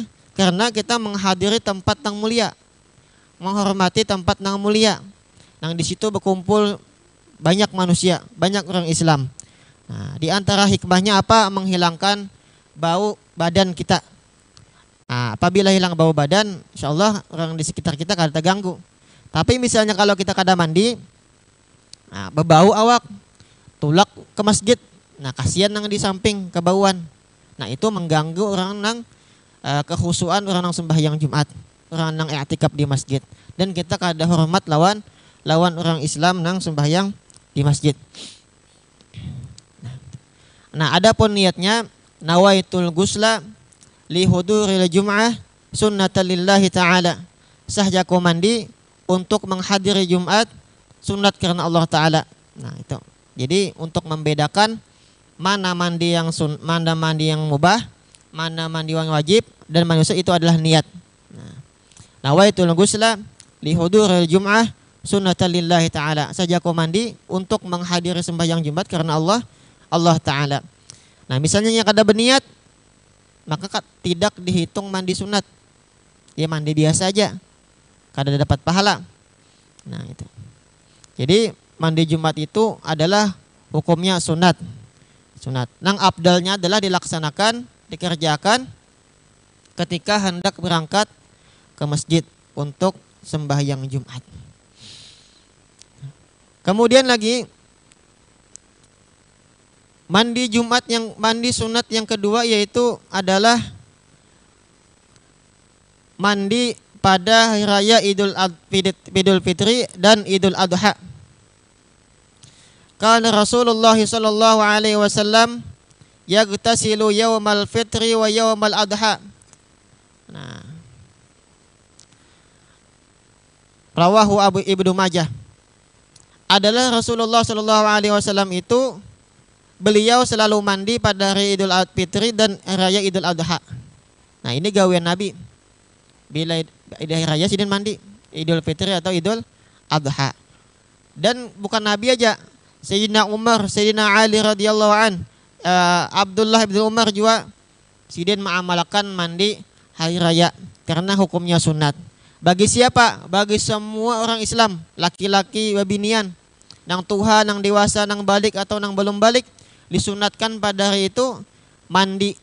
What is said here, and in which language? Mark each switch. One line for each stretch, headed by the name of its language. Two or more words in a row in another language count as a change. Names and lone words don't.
Indonesian: Karena kita menghadiri tempat yang mulia, menghormati tempat yang mulia. Yang di situ berkumpul banyak manusia, banyak orang Islam. Nah, di antara hikmahnya apa? Menghilangkan bau badan kita. Nah, apabila hilang bau badan,
Arabic: إن شاء الله
Indonesian: orang di sekitar kita kada terganggu. Tapi misalnya kalau kita kada mandi, nah, berbau awak, tulak ke masjid, nah kasihan nang di samping kebauan. Nah, itu mengganggu orang nang kehusuan orang nang sembahyang Jumat, orang nang i'tikaf di masjid. Dan kita kada hormat lawan orang Islam nang sembahyang di masjid. Nah, adapun niatnya
Arabic: نويت الغسل لحضور الجمعة سنة لله تعالى.
Indonesian: Sahjaku mandi untuk menghadiri Jumat sunat karena Allah Ta'ala. Nah, itu. Jadi untuk membedakan mana mandi yang mubah, mana mandi yang wajib, dan manusia itu adalah niat.
Arabic: Nah, نويت الغسل لحضور الجمعة سنة لله تعالى.
Indonesian: Sahjaku mandi untuk menghadiri sembahyang Jumat karena Allah Ta'ala. Nah, misalnya yang kada berniat, maka tidak dihitung mandi sunat. Ya mandi biasa aja, kada dapat pahala. Nah, itu. Jadi mandi Jumat itu adalah hukumnya sunat. Nang afdalnya adalah dilaksanakan, dikerjakan ketika hendak berangkat ke masjid untuk sembahyang Jumat. Kemudian lagi mandi sunat yang kedua yaitu adalah mandi pada hari raya Idul Fitri dan Idul Adha.
Arabic: كان رسول الله صلى الله عليه وسلم يغتسل يوم الفطر و يوم الأضحى. Nah, رواه ابن ماجه.
Indonesian: Adalah Rasulullah
Arabic: صلى الله عليه وسلم
Indonesian: itu beliau selalu mandi pada hari Idul Fitri dan raya Idul Adha. Nah, ini gawean Nabi. Bila hari raya sidin mandi, Idul Fitri atau Idul Adha. Dan bukan Nabi aja, Sayyidina Umar, Sayyidina Ali
Arabic: رضي الله عن,
Indonesian: Abdullah bin Umar juga sidin mengamalkan mandi hari raya karena hukumnya sunat. Bagi siapa? Bagi semua orang Islam, laki-laki wabinian, nang tuha, nang dewasa, nang balik atau nang belum balik, disunatkan pada hari itu mandi.